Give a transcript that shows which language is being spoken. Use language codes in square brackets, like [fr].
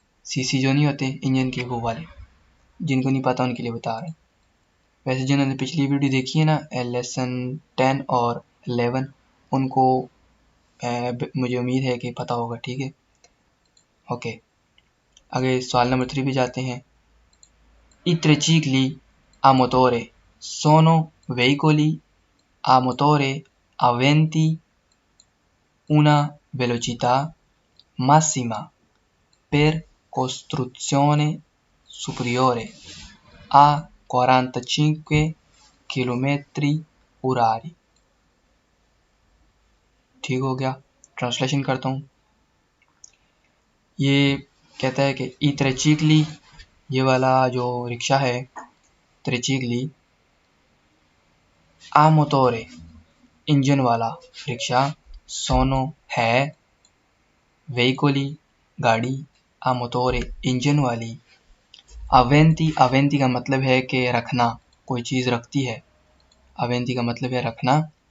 [hi] CC जो नहीं होते इंजन के वो वाले, जिनको नहीं पता उनके लिए बता रहे हैं। वैसे जिन्होंने पिछली वीडियो देखी है ना लेसन 10 और 11 उनको मुझे उम्मीद है कि पता होगा। ठीक है, ओके, आगे सवाल नंबर 3 पे जाते हैं। [it] I tricicli a motore sono veicoli a motore aventi una velocità massima per costruzione superiore a 45 km/h। [hi] ठीक हो गया, ट्रांसलेशन करता हूँ। ये कहता है कि [it] ई त्रिचिकली [hi] ये वाला जो रिक्शा है, [it] त्रिचिकली आ मोटोरे [hi] इंजन वाला रिक्शा, [it] सोनो [hi] है [it] वेहिकोली [hi] गाड़ी, [it] आ मोटोरे [hi] इंजन वाली, [it] अवेंती अवेंती [hi] का मतलब है कि रखना, कोई चीज़ रखती है, अवेंती का मतलब है रखना।